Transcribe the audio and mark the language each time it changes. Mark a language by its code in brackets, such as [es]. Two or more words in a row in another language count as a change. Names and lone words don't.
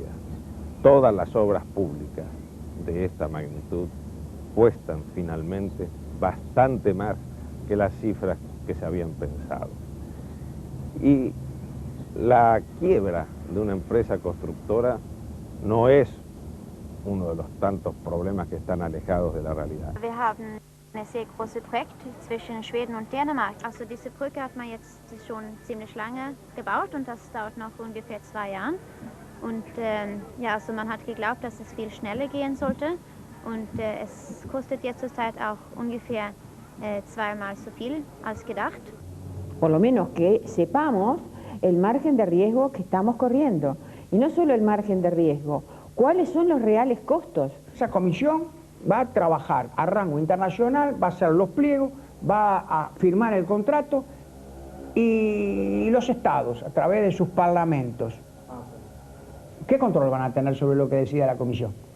[es] Todas las obras públicas de esta magnitud cuestan finalmente bastante más que las cifras que se habían pensado. Y la quiebra de una empresa constructora no es uno de los tantos problemas que están alejados de la realidad. [de] Wir haben ein sehr großes Projekt zwischen Schweden und Dänemark. Also diese Brücke hat man jetzt schon ziemlich lange gebaut und das dauert noch ungefähr 2 Jahre. Und ja, also man hat geglaubt, dass es viel schneller gehen sollte und es kostet jetzt zurzeit auch ungefähr 2-mal so viel als gedacht. [es] Por lo menos que sepamos el margen de riesgo que estamos corriendo. Y no solo el margen de riesgo, ¿cuáles son los reales costos? Esa comisión va a trabajar a rango internacional, va a hacer los pliegos, va a firmar el contrato y los estados, a través de sus parlamentos, ¿qué control van a tener sobre lo que decida la comisión?